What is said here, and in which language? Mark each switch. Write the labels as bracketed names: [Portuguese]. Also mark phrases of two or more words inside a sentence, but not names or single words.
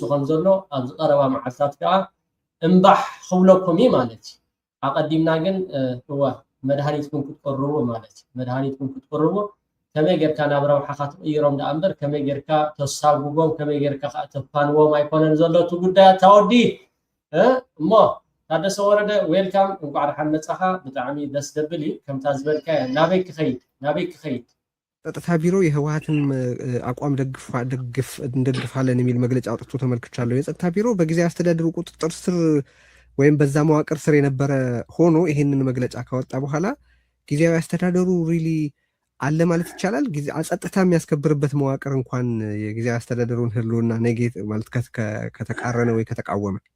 [Tigrinya] ከም ዘሎ ኣብ ዝቐረባ መዓልታት ከዓ እምባሕ ክብለኩም ማለት እዩ ኣቐዲምና ግን እዋ መድሃኒትኩም ክትቀርቡ ማለት እዩ መድሃኒትኩም ክትቀርቡ ከመይ ጌርካ ናብ ረብሓኻ ትቕይሮም ዳ እምበር ከመይ ጌርካ ተሳጉቦም ከመይ ጌርካ ከዓ ተፋንዎም ኣይኮነን ዘሎ እቲ ጉዳያት ተወዲ እሞ ታደሰ ወረደ ዌልካም እንኳዕ ድሓን መፃኻ ብጣዕሚ ደስ ደብል እዩ ከምታ ዝበልካ ናበይ ክኸይድ [Amharic] ጸጥታ ቢሮ የህወሓትን አቋም እንደግፋለን የሚል መግለጫ አውጥቶ ተመልክቻለሁ። የጸጥታ ቢሮ በጊዜ አስተዳደሩ ቁጥጥር ስር ወይም በዛ መዋቅር ስር የነበረ ሆኖ ይሄንን መግለጫ ካወጣ በኋላ ጊዜያዊ አስተዳደሩ ሪሊ አለ ማለት ይቻላል። ጸጥታ የሚያስከብርበት መዋቅር እንኳን የጊዜያዊ አስተዳደሩን ህልውና ኔጌት ማለት ከተቃረነ ወይ ከተቃወመ